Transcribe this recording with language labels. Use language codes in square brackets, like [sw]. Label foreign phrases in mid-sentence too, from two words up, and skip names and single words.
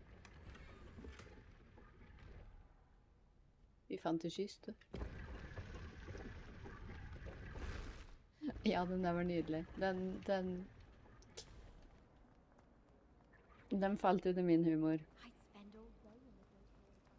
[no] Vi fant det kyst. Ja, den der var nydelig. Den falt under min humor. [en] I'd spend all day in the Great Hall.